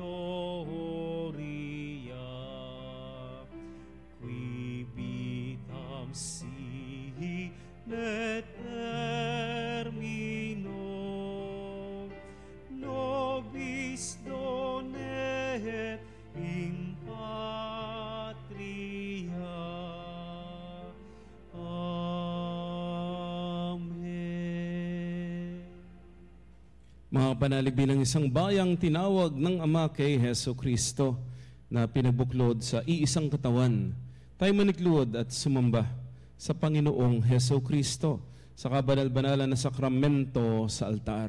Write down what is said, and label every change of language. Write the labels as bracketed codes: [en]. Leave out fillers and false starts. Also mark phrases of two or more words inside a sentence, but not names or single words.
[la] gloria, qui vitam sine termino, nobis donet in patria. Amen. [tl] Mga panalig bilang isang bayang tinawag ng Ama kay Heso Kristo na pinabuklod sa iisang katawan, tayo manikluod at sumamba sa Panginoong Heso Kristo sa kabanal-banalan na sakramento sa altar.